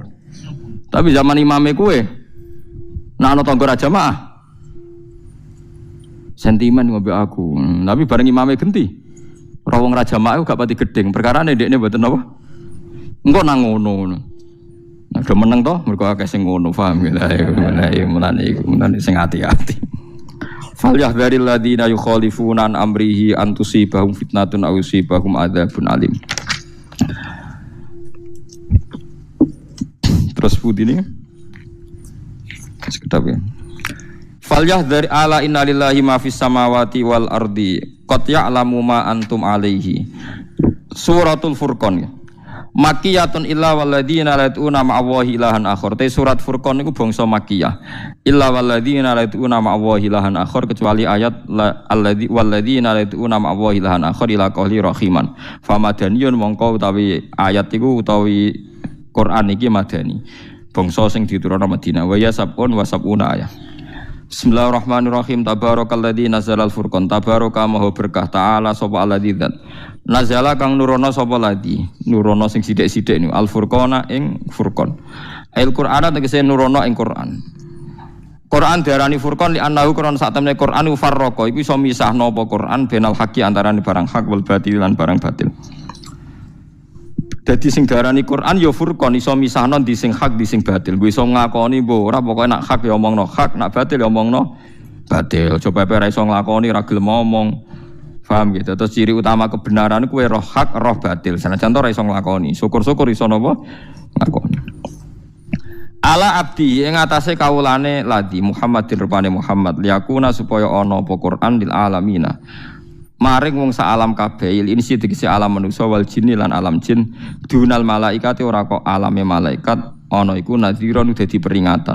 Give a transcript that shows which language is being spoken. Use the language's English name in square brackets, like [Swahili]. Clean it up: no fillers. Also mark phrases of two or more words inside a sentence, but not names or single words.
[Javanese] Tapi zaman imame kowe nek ana tangga ra jamaah sentimen ngombe aku. Tapi bareng imame genti. Ora wong ra jamaah gak pati gedeng. Perkarane ndekne mboten apa? Engko nang ngono. Nah, do meneng to mergo akeh sing ngono, paham ya. Mulane sing ati-ati. [Arabic] فليحذر الذين يخالفون عن أمره أن تصيبهم فتنة أو يصيبهم عذاب أليم. [Javanese] Terus putih ini sekedap ya. [Arabic] فليحذر ألا إن لله ما في السماوات والأرض قد يعلم ما أنتم عليه. [Javanese] Suratul Furqan ya. [Arabic] مكية إلا والذين لا يدعون مع الله إلها آخر. [Javanese] Te surat Furqan niku bangsa Makkiyah. [Arabic] إلا والذين لا يدعون مع الله إلها آخر, kecuali آية الذي والذين لا يدعون مع الله إلها آخر إلى قوله رحيما. [Javanese] Famadaniyun mongko utawi ayat iku utawi Quran iki madani. Bangsa sing diturunna Madinah. [Arabic] وسبع وسبعون آية. بسم الله الرحمن الرحيم تبارك الذي نزل الفرقان. [Javanese] Tabaraka maha berkah ta'ala sapa alladzi dzat. Nazala kang nurono sapa ladzi. Nurono sing sithik-sithik niku al furqana ing furqan. Al Qur'an tegese nurono ing Qur'an. Quran diarani furqan [Arabic] لأنه [Javanese] Quran sak temne Quran farraqa iku iso misahno apa Quran [Arabic] بين الحق [Javanese] antarané barang hak [Arabic] والباطل [Javanese] lan barang batil. Dadi sing diarani Quran ya furqan iso misahno di sing hak di sing batil. Kuwi iso ngakoni mbok ora pokoke nak hak ya omongno hak, nak batil ya omongno batil. Coba ora iso nglakoni ra gelem ngomong. Paham gitu. Terus ciri utama kebenaran kuwi roh hak, roh batil. Sanajan ora iso nglakoni. Syukur-syukur iso napa? Nglakoni. [Arabic] على عبد [Javanese] ing atase kawulane [Arabic] الذي محمد [Javanese] rupane Muhammad liyakuna supaya ana apa Quran [Arabic] للعالمين. [Javanese] Maring wong sak alam kabeh ini sing tegese alam manusa [Arabic] والجن [Javanese] lan alam jin [Arabic] دون الملائكة [Javanese] ora kok alame malaikat ana iku nadhiron dadi peringatan.